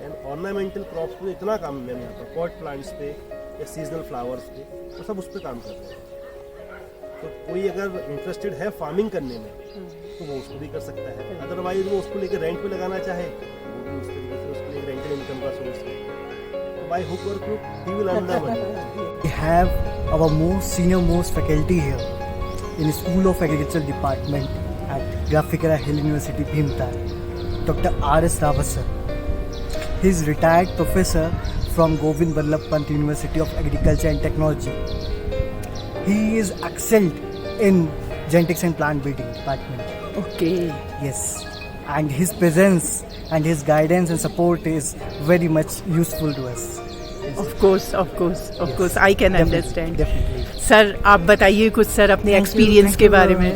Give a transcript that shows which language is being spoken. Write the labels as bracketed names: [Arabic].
[Hindi] And ornamental crops पे इतना काम है यहाँ पर, पॉट प्लांट्स पे या सीजनल फ्लावर्स पे, तो सब उस पर काम कर रहे हैं. तो कोई अगर इंटरेस्टेड है फार्मिंग करने में तो वो उसको भी कर सकता है. अदरवाइज वो उसको लेकर रेंट पे लगाना चाहे वो भी उस तरीके से उसके लिए रेंटल इनकम का सोर्स है. तो [English] By hook और crook he will earn the money. We have our senior most faculty here in School of Agriculture Department at Graphikara Hill University, Bhimtal, Dr. R.S. Rawat sir. He is retired professor from Govind Ballabh Pant University of Agriculture and Technology. He is excelled in genetics and plant breeding department. Okay. Yes, and his presence and his guidance and support is very much useful to us. Of course, I can understand. Definitely. [Hindi] Sir आप बताइए कुछ sir अपने experience के बारे में.